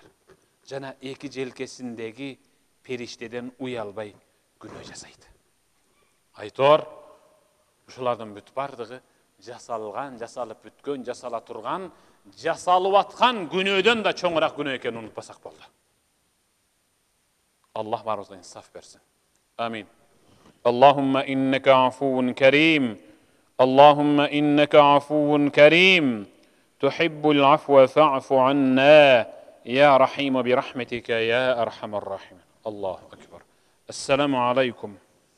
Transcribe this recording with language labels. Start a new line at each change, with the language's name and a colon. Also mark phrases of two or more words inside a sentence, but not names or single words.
Kyrgyz: Жана эки желкесиндеги периштеден уялбай күнөө жасайт. Айтор, ушулардын бүт бардыгы жасалган, жасалып бүткөн, жасала турган, жасалып аткан күнөөдөн да чоңураак күнөө экенин унутпасак болду. Аллах баарыбызга инсаф берсин. Амин.
Arabic: اللهم إنك عفو كريم. اللهم إنك عفو كريم. تحب العفو فاعف عنا. يا رحيم برحمتك يا أرحم الراحمين. الله أكبر. السلام عليكم.